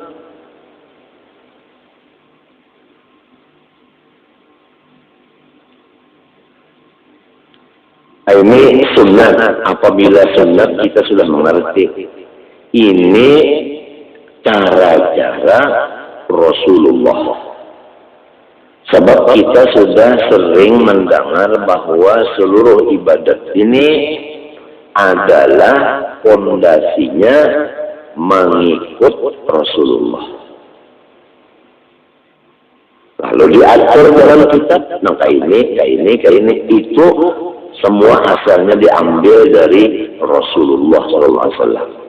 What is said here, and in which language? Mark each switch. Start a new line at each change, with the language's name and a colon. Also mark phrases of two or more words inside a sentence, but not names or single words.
Indonesian: Ini sunat. Apabila sunat kita sudah mengerti. Ini cara-cara Rasulullah. Sebab kita sudah sering mendengar bahwa seluruh ibadat ini adalah fondasinya mengikut Rasulullah. Lalu diatur dalam kitab, nah kayak ini, itu semua asalnya diambil dari Rasulullah SAW.